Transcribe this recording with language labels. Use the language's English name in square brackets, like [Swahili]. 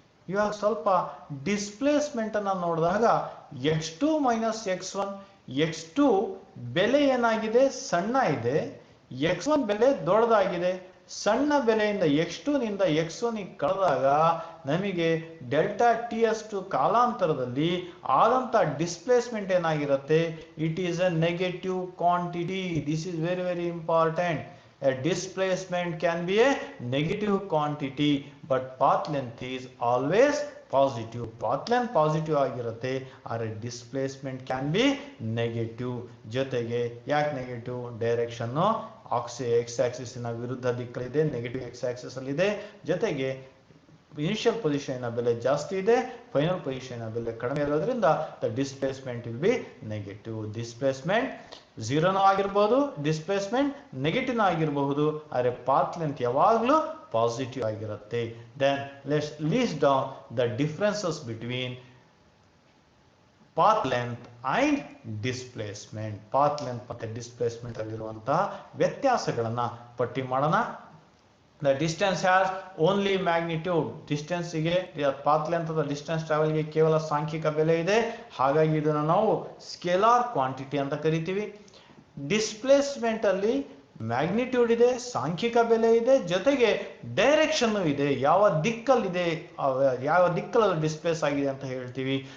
[Kannada] ಇವಾಗ ಸ್ವಲ್ಪ ಡಿಸ್ಪ್ಲೇಸ್ಮೆಂಟ್ ಅನ್ನ ನೋಡಿದಾಗ x2 ಮೈನಸ್ x1, x2 ಬೆಲೆ ಏನಾಗಿದೆ? ಸಣ್ಣ ಇದೆ. x1 ಬೆಲೆ ದೊಡ್ಡದಾಗಿದೆ. ಸಣ್ಣ ಬೆಲೆಯಿಂದ x2 ನಿಂದ x1 ಕಳೆದಾಗ ನಮಗೆ ಡೆಲ್ಟಾ ಟಿ ಅಷ್ಟು ಕಾಲಾಂತರದಲ್ಲಿ ಆದಂತ ಡಿಸ್ಪ್ಲೇಸ್ಮೆಂಟ್ ಏನಾಗಿರುತ್ತೆ? [English] It is a negative quantity. This is very very important. A displacement can be a negative quantity, but path length is always positive. Path length positive [Kannada] ಆಗಿರುತ್ತೆ, ಆದರೆ [English] displacement can be negative. [Kannada] ಜೊತೆಗೆ ಯಾಕೆ negative? Direction X Axis ನ ವಿರುದ್ಧ ದಿಕ್ಕಲ್ಲಿದೆ, negative X Axis ಅಲ್ಲಿ ಇದೆ. ಜೊತೆಗೆ initial position ಬೆಲೆ ಜಾಸ್ತಿ ಇದೆ, ಫೈನಲ್ ಪೊಸಿಷನ್ ಬೆಲೆ ಕಡಿಮೆ ಇರೋದ್ರಿಂದ [English] The displacement will be negative. [Kannada] Displacement 0 ಆಗಿರಬಹುದು, ಡಿಸ್ಪ್ಲೇಸ್ಮೆಂಟ್ ನೆಗೆಟಿವ್ ಆಗಿರಬಹುದು, ಆದರೆ ಪಾತ್ ಲೆಂತ್ ಯಾವಾಗಲೂ ಪಾಸಿಟಿವ್ ಆಗಿರುತ್ತೆ. [English] Then let's list down the differences between path length and displacement. [Kannada] Path length ಮತ್ತೆ ಡಿಸ್ಪ್ಲೇಸ್ಮೆಂಟ್ ಅಲ್ಲಿರುವಂತಹ ವ್ಯತ್ಯಾಸಗಳನ್ನ ಪಟ್ಟಿ ಮಾಡೋಣ. [English] The distance has only magnitude. [Kannada] Distance ಗೆ ಪಾತ್ ಲೆಂತ್ ಅಥವಾ ಡಿಸ್ಟೆನ್ಸ್ ಟ್ರಾವೆಲ್ ಗೆ ಕೇವಲ ಸಾಂಖ್ಯಿಕ ಬೆಲೆ ಇದೆ. ಹಾಗಾಗಿ ಇದನ್ನು ನಾವು ಸ್ಕೇಲಾರ್ ಕ್ವಾಂಟಿಟಿ ಅಂತ ಕರಿತೀವಿ. ಡಿಸ್ಪ್ಲೇಸ್ಮೆಂಟ್ ಅಲ್ಲಿ ಮ್ಯಾಗ್ನಿಟ್ಯೂಡ್ ಇದೆ, ಸಾಂಖ್ಯಿಕ ಬೆಲೆ ಇದೆ, ಜೊತೆಗೆ ಡೈರೆಕ್ಷನ್ ಇದೆ, ಯಾವ ದಿಕ್ಕಲ್ಲಿದೆ, ಯಾವ ದಿಕ್ಕಲ್ಲಿ ಡಿಸ್ಪ್ಲೇಸ್ ಆಗಿದೆ ಅಂತ ಹೇಳ್ತೀವಿ.